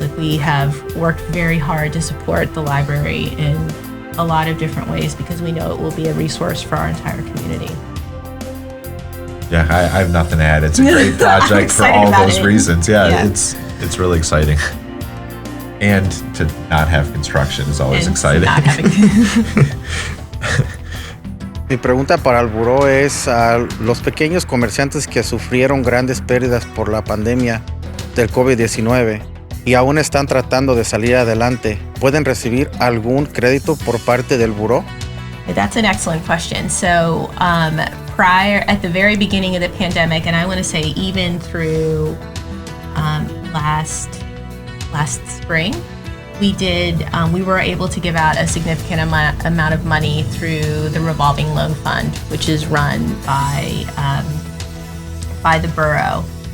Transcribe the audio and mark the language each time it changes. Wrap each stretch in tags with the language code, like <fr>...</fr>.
<en>Like, we have worked very hard to support the library in a lot of different ways, because we know it will be a resource for our entire community. Yeah, I have nothing to add. It's a great project for all those reasons. Yeah, it's really exciting. And to not have construction is always exciting.</en> <es>Mi pregunta para el buró es a los pequeños comerciantes que sufrieron grandes pérdidas por la pandemia del COVID-19 y aún están tratando de salir adelante, ¿pueden recibir algún crédito por parte del buró?</es> <en>That's an excellent question. So at the very beginning of the pandemic, and I want to say even through last spring, we were able to give out a significant amount of money through the Revolving Loan Fund, which is run by the borough.</en>